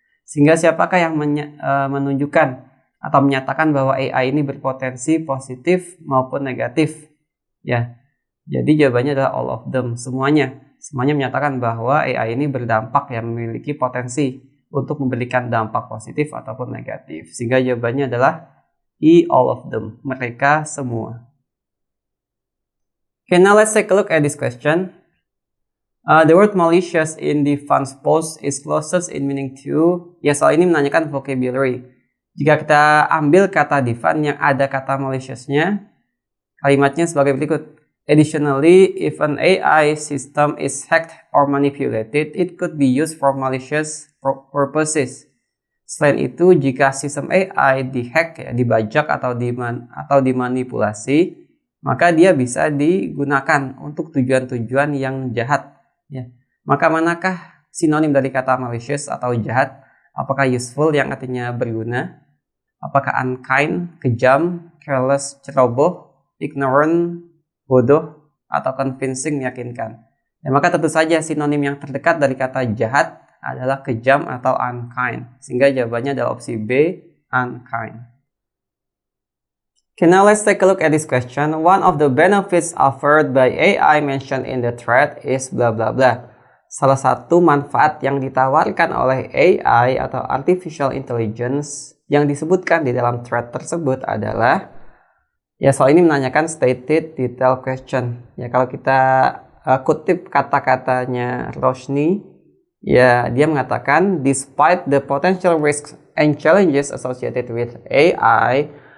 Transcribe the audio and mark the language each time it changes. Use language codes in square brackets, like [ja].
[id] Sehingga siapakah yang menunjukkan atau menyatakan bahwa AI ini berpotensi positif maupun negatif? Ya, jadi jawabannya adalah [en] all of them, [id] semuanya menyatakan bahwa AI ini berdampak, yang memiliki potensi untuk memberikan dampak positif ataupun negatif. Sehingga jawabannya adalah [en] all of them, [id] mereka semua. [en] Okay, now let's take a look at this question. The word malicious in Divan's post is closest in meaning to. [id] Ya, soal ini menanyakan vocabulary. Jika kita ambil kata Divan yang ada kata maliciousnya, kalimatnya sebagai berikut. [en] Additionally, if an AI system is hacked or manipulated, it could be used for malicious purposes. [id] Selain itu, jika sistem AI dihack, ya, dibajak atau dimanipulasi, maka dia bisa digunakan untuk tujuan-tujuan yang jahat. Ya. Maka manakah sinonim dari kata malicious atau jahat? Apakah useful yang artinya berguna? Apakah unkind, kejam, careless, ceroboh, ignorant, bodoh, atau convincing, meyakinkan? Ya, maka tentu saja sinonim yang terdekat dari kata jahat adalah kejam atau unkind. Sehingga jawabannya adalah opsi B, unkind. [en] Okay, now let's take a look at this question. One of the benefits offered by AI mentioned in the thread is blah blah blah. [id] Salah satu manfaat yang ditawarkan oleh AI atau Artificial Intelligence yang disebutkan di dalam thread tersebut adalah, ya soal ini menanyakan [en] stated detail question. [id] Ya kalau kita kutip kata-katanya Roshni, ya dia mengatakan [en] despite the potential risks and challenges associated with AI,